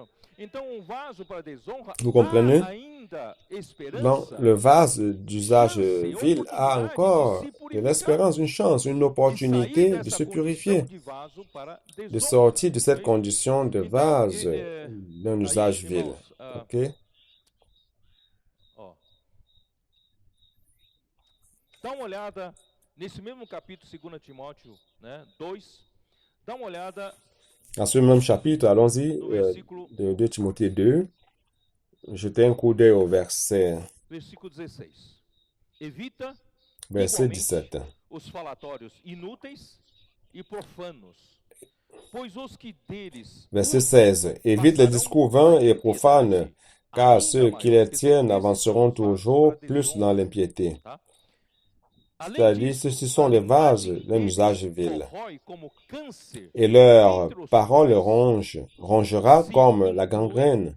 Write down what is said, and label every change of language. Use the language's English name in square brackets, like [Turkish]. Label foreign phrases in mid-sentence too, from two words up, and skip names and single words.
[French] Vous comprenez? Donc, le vase d'usage vil a encore de l'espérance, une chance, une opportunité de se purifier, de sortir de cette condition de vase d'un usage vil. OK? [Portuguese] Dá uma olhada nesse mesmo capítulo 2 Timóteo, 2. Dá uma olhada. [French] Dans ce même chapitre, allons-y, de 2 Timothée 2, jetez un coup d'œil au verset 17. [Portuguese] Os falatórios inúteis e profanos, pois os que deles [French] Verset 16. Évite les discours vains et profanes, car ceux qui les tiennent avanceront toujours plus dans l'impiété. C'est-à-dire, ceux-ci sont les vases d'un usage vil. Et leur parole rongera comme la gangrène.